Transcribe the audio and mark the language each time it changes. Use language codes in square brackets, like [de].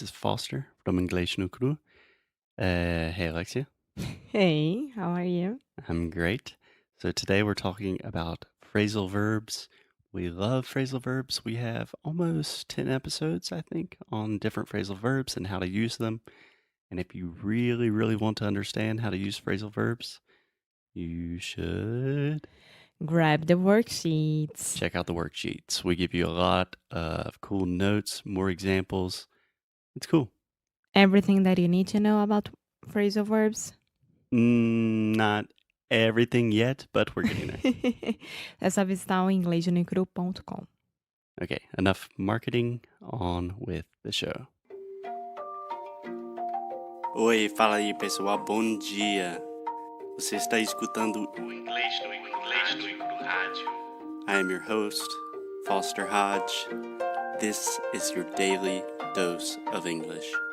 [en] It's Foster from Inglês no Cru. Hey, Alexia. Hey, how are you? I'm great. So today we're talking about phrasal verbs. We love phrasal verbs. We have almost 10 episodes, I think, on different phrasal verbs and how to use them. And if you really, really want to understand how to use phrasal verbs, you should Grab the worksheets. check out the worksheets. We give you a lot of cool notes, more examples. It's cool. Everything that you need to know about phrasal verbs. Not everything yet, but we're getting there. [pt] É só visitar o inglêsnicru.com. [en] Okay, enough marketing, on with the show. [pt] Oi, fala aí pessoal, bom dia. Você está escutando o Inglês no Rádio. [en] I am your host, Foster Hodge. This is your daily dose of English.